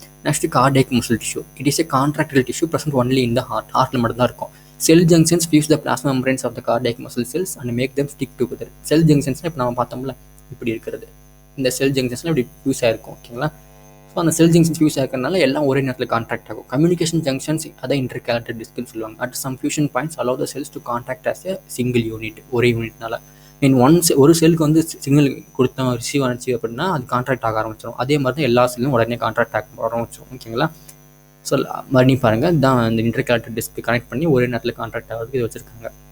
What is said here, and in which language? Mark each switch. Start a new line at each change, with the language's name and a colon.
Tamil: Next cardiac muscle tissue.
English: It is a contractile tissue present only in the heart.
Tamil: ஹார்ட்டில் மட்டும் தான் இருக்கும்.
English: Cell junctions fuse the plasma membranes of the cardiac muscle cells and make them stick together.
Tamil: செல் ஜங்ஷன்ஸ்னால் இப்போ நம்ம பார்த்தோம்ல இப்படி இருக்கிறது, இந்த செல் ஜங்ஷன்ஸ்லாம் இப்படி ஃபியூஸ் ஆகிருக்கும். ஓகேங்களா? ஸோ அந்த செல் ஜங்ஷன்ஸ் ஃபியூஸ் ஆகிறதுனால எல்லாம் ஒரே நேரத்தில் கான்ட்ராக்ட் ஆகும். கம்யூனிகேஷன் ஜங்ஷன்ஸ் அதை இன்டர்கலட்டட் டிஸ்க்னு சொல்லுவாங்க.
English: At some fusion points allow the cells to contact as a single unit.
Tamil: ஒரே யூனிட்னால ஒரு செல்லுக்கு வந்து சிக்னல் கொடுத்தோம், ரிசீவ் ஆனிச்சு அப்படின்னா அது கான்ட்ராக்ட் ஆக ஆரம்பிச்சிடும். அதே மாதிரி தான் எல்லா செல்லும் உடனே கான்ட்ராக்ட் ஆக ஆரம்பிச்சிடும். ஓகேங்களா? ஸோ மறுபடியும் பாருங்கள், தான் இந்த இன்டர்கலட்டட் டிஸ்க் கனெக்ட் பண்ணி ஒரே நேரத்தில் கான்ட்ராக்ட் ஆகிறதுக்கு இது வச்சுருக்காங்க.